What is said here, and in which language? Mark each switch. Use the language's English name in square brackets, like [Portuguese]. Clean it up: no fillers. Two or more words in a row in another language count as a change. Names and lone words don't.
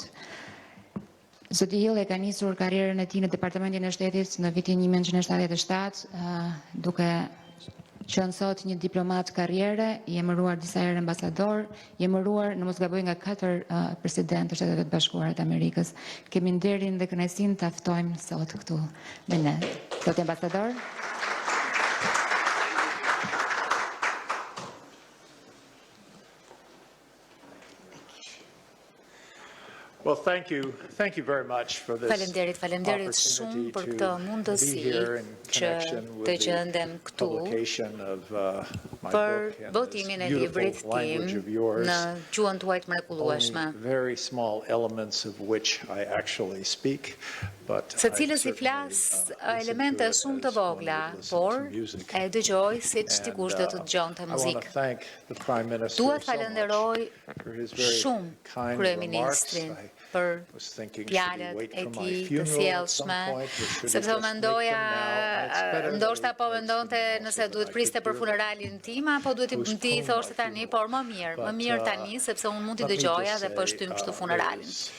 [Albanian] Zoti Hill e ka nisur karrierën e tij në Departamentin e Shtetit në vitin 1977, duke qenë sot një diplomat karriere, i emëruar disa herë ambasador, i emëruar në mos gaboj nga 4 presidentë të Shteteve të Bashkuara të Amerikës. Kemi nderin dhe kënaqësinë ta ftojmë sot këtu me ne. Zoti ambasador. [English] Well, thank you very much for this [Albanian] Faleminderit shumë për këtë mundësi që të gjendem këtu për votimin e librit tim në gjuhën tuaj të mrekullueshme. [English] Very small elements of which I actually speak, but [Albanian] së cilës i flas elemente shumë të vogla, por e dëgjoj siç dikush do të dëgjonte muzikë. Dua të falenderoj shumë kryeministrin për fjalët e tij të sjellshme, sepse mendoja, ndoshta po mendonte nëse duhet priste për funeralin tim apo duhet ti i thoshte tani, por më mirë tani sepse unë mund t'i dëgjoja dhe po shtym kështu funeralin.